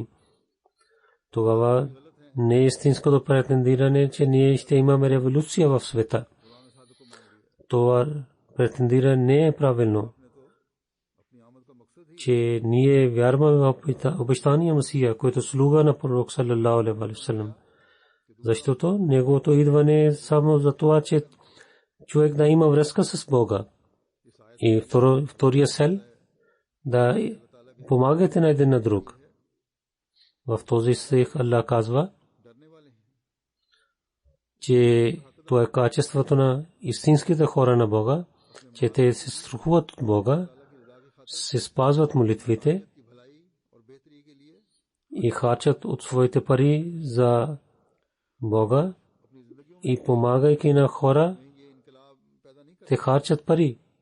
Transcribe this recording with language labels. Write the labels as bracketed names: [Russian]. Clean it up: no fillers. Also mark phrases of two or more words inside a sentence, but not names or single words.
[Bulgarian] Тогава не е истинското претендиране, че ние ще имаме революция в света. Това претендиране не е правилно, че ние вярваме в обещания Месия, който слуга на пророк [Arabic] صلى الله عليه وسلم. [Bulgarian] Защото неговото идване е само за това, че човек да има връзка с Бога. И втория цел да помагате на един на друг. В този стих Аллах казва, че това е качеството на истинските хора на Бога, че те се страхуват от Бога, се спазват молитвите и харчат от своите пари за Бога, и помагайки на хора, те харчат пари.